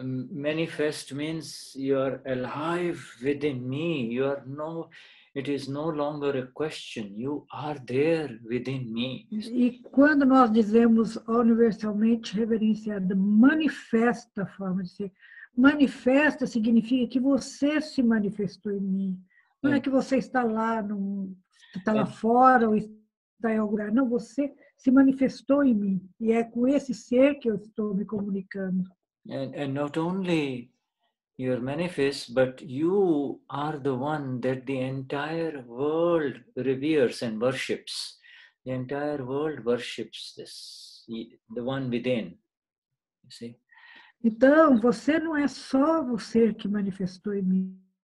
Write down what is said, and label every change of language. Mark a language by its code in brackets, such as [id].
[en] Manifest means you are alive within me. It is no longer a question. You are there within me. [pt] E quando nós dizemos universalmente reverenciada, manifesta a forma de ser. Manifesta significa que você se manifestou em mim. Não é que você está lá, está lá fora ou está em algum lugar. Não, você se manifestou em mim. E é com esse ser que eu estou me comunicando. [en] And not only your manifest, but you are the one that the entire world reveres and worships. The entire world worships this, the one within. You see? [pt] Então, você não é só o ser que manifestou em mim.